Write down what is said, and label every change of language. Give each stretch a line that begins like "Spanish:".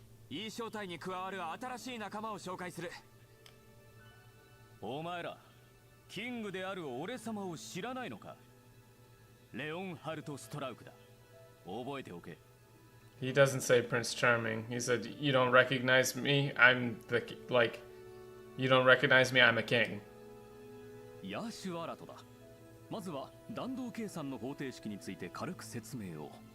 Japanese: いい正体に加わる新しい仲間を紹介する。お前ら、キングである俺様を知らないのか。レオンハルト・ストラウクだ。覚えておけ。
English: He doesn't say Prince Charming. He said, you don't recognize me? I'm the... Like, you don't recognize me? I'm a king.
Japanese: ヤーシュ・アラトだ。まずは弾道計算の方程式について軽く説明を。